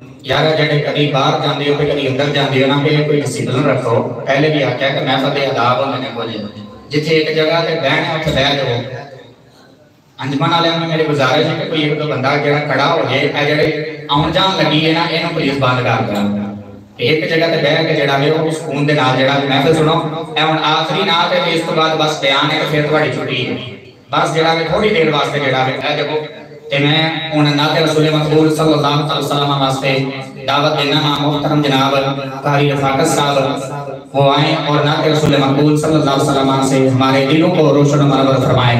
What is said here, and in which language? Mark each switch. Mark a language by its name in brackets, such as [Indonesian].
[Punjabi] یارا جڑے کبھی باہر جاندے ہو کبھی اندر جاندے ہو نا کہ کوئی ڈسپلن رکھو. پہلے بھی آکھیا کہ محفل دے آداب ہوندے نے کچھ جتھے ایک جگہ تے بہن اتھے بیٹھ جاؤ. [Urdu] انجمن والوں میں میری گزارش ہے [Punjabi] کہ کوئی ایک دو بندہ جڑا کھڑا ہو جائے اے جڑے آن جان لگی ہے نا اینوں پولیس بند کر دے. ایک جگہ تے بیٹھ کے جڑا وے او سکون دے نال جڑا محفل سنو. اے ہن آخری نعت ہے اس تو بعد بس بیان ہے تے پھر تہاڈی چھٹی ہے. بس جڑا وے تھوڑی دیر واسطے جڑا وے اے دیکھو تے میں ہن نعت رسول مقبول صلی اللہ علیہ وسلم واسطے دعوت دینا [Urdu] محترم جناب قاری رفاقت صاحب وہ آئیں اور نعت رسول مقبول صلی اللہ علیہ وسلم سے ہمارے دلوں کو روشن و منور فرمائے.